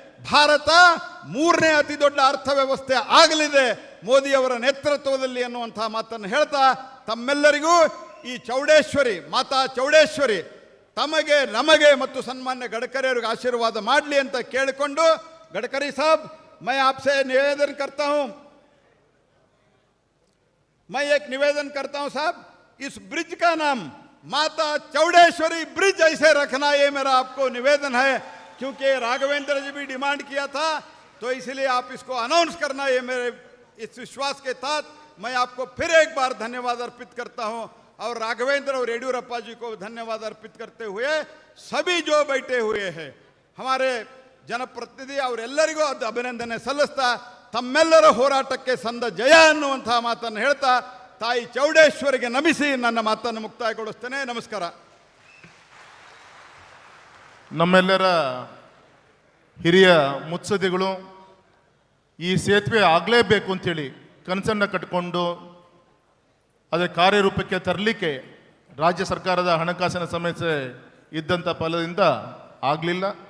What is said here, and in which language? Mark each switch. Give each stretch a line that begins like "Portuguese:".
Kannada: ಭಾರತ 3ನೇ ಅತಿ ದೊಡ್ಡ ಅರ್ಥವ್ಯವಸ್ಥೆ ಆಗಲಿದೆ ಮೋದಿಯವರ ನೇತೃತ್ವದಲ್ಲಿ ಅನ್ನುವಂಥ ಮಾತನ್ನು ಹೇಳ್ತಾ ತಮ್ಮೆಲ್ಲರಿಗೂ ಈ ಚೌಡೇಶ್ವರಿ, ಮಾತಾ ಚೌಡೇಶ್ವರಿ ತಮಗೆ, ನಮಗೆ ಮತ್ತು ಸನ್ಮಾನ್ಯ ಗಡ್ಕರಿಯವರಿಗೆ ಆಶೀರ್ವಾದ ಮಾಡಲಿ ಅಂತ ಕೇಳಿಕೊಂಡು, ಗಡ್ಕರಿ ಸಾಬ್,
Hindi: मैं आपसे निवेदन करता हूं, मैं एक निवेदन करता हूं साहब, इस ब्रिज का नाम माता चौड़ेश्वरी ब्रिज ऐसे रखना, ये मेरा आपको निवेदन है, क्योंकि राघवेंद्र जी भी डिमांड किया था, तो इसलिए आप इसको अनाउंस करना, ये मेरे इस विश्वास के साथ मैं आपको फिर एक बार धन्यवाद अर्पित करता हूं, और राघवेंद्र और येडियूरप्पा जी को धन्यवाद अर्पित करते हुए सभी जो बैठे हुए हैं हमारे
Kannada: ಜನಪ್ರತಿನಿಧಿ ಅವರೆಲ್ಲರಿಗೂ ಅಭಿನಂದನೆ ಸಲ್ಲಿಸ್ತಾ ತಮ್ಮೆಲ್ಲರ ಹೋರಾಟಕ್ಕೆ ಸಂದ ಜಯ ಅನ್ನುವಂತಹ ಮಾತನ್ನು ಹೇಳ್ತಾ ತಾಯಿ ಚೌಡೇಶ್ವರಿಗೆ ನಮಿಸಿ ನನ್ನ ಮಾತನ್ನು ಮುಕ್ತಾಯಗೊಳಿಸ್ತೇನೆ. ನಮಸ್ಕಾರ. ನಮ್ಮೆಲ್ಲರ ಹಿರಿಯ ಮುತ್ಸದ್ದಿಗಳು ಈ ಸೇತುವೆ ಆಗಲೇಬೇಕು ಅಂತೇಳಿ ಕನಸನ್ನು ಕಟ್ಟಿಕೊಂಡು ಅದರ ಕಾರ್ಯರೂಪಕ್ಕೆ ತರಲಿಕ್ಕೆ ರಾಜ್ಯ ಸರ್ಕಾರದ ಹಣಕಾಸಿನ ಸಮಸ್ಯೆ ಇದ್ದಂಥ ಫಲದಿಂದ ಆಗಲಿಲ್ಲ.